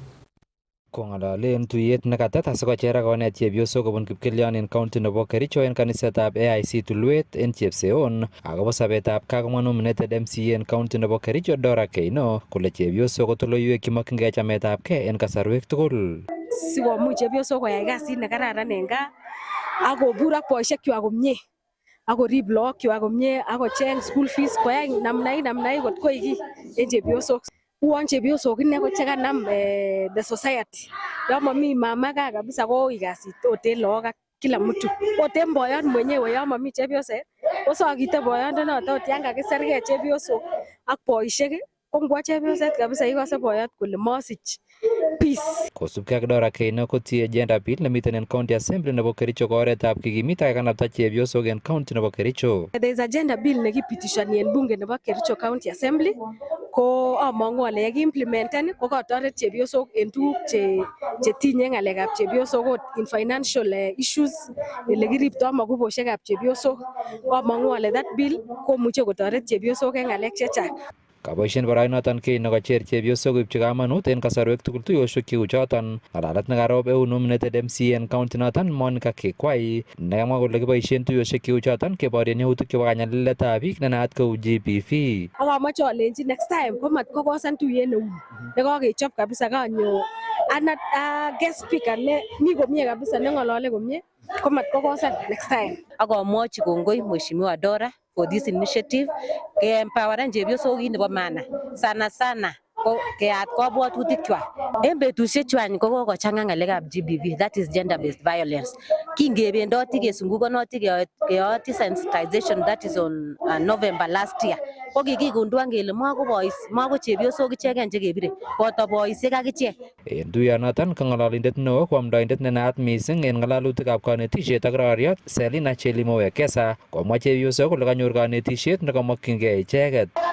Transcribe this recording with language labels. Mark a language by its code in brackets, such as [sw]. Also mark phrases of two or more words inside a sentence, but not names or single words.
[kln] Kong'alalen tuyet nekatet asikocher akonet chepyosok kobun Kipkelion en county nebo Kericho en kanisetab AIC Tulwet en Chepseon akobo sobetab kakomwa [en] nominated MCA [kln] en county nebo Kericho Dora Keino kole chepyosok ko toloiwek chemokyingei chametabgei en kasarwek tugul. Sikomuch chepyosok koyai kasit nekararan en gaa akobur ak boisiekchwak komie akorib lookwak komie akocheng [en] school fees [kln] koyai namnai kot koik kiy en chepyosok. Uon chepyosok ine ko chekanam [en] the society. [kln] Yon mami mama gaa kabisa koui kasit oten look ak [sw] kila mtu. [kln] Oten boyot mwenyewe yon mami chepyoset kosokite boyondonoto ot yan kakisergei chepyosok ak boisiek ko ngwo chepyoset kabisa ikose boyot kole mosich peace. Kosubkei ak Dora Keino kotie [en] agenda bill [kln] nemiten en county assembly nebo Kericho ko oretab kikimit ak kanapta chepyosok en county nebo Kericho. [en] There is agenda bill [kln] nekipitishoni en bunge nebo Kericho County Assembly ko among'u ale yekiimplementen ko katoret chepyosok en tuguk chetinye ng'alekab chepyosok ot [en] in financial issues [kln] elekiriptoi makubosiekab chepyosok. Among'u ale [en] that bill [kln] komuche kotoret chepyosok en ng'alek chechang. Kaboisien boroinoton Keino kocher chepyosok koipchi kamanut en kasarwek tugul tuiyosiek cheu choton. Ng'alalet nekarob eun [en] nominated MCA [kln] en county noton Monica Kekwai nekamwa kole kiboisien tuiyosiek cheu choton keborien yautik chebo kanyaliletab biik nenaat kou GBV. Akamoche alenji [en] next time [kln] komat kokosan tuyet neu nekakechop kabisa kanyo ana [en] guest speaker [kln] ne mi komie kabisa ne ngolole komie komat kokosan [en] next time. [kln] Akomwochi kongoi Mheshimiwa Dora [en] for this initiative [kln] ke empoweren chepyosok nebo [sw] maana sana [kln] ko keat kabwatutikchwak. En betusiekchwak ko kokochanga ngalekab GBV, [en] that is gender based violence. [kln] Kingebendoti kesungukonoti keoti sensitization, [en] that is on November last year. [kln] Ko kikigunduan kele mako chepyosok icheken chekebire, boto boisiek ak ichek. En tuyonoton ko ng'ololindet neo ko amdoindet ne naat missing en ng'alalutikab konetisiet ak roriot Selina Chelimo Wekesa komwa chepyosok kole kanyor konetisiet nekomokyingei icheket.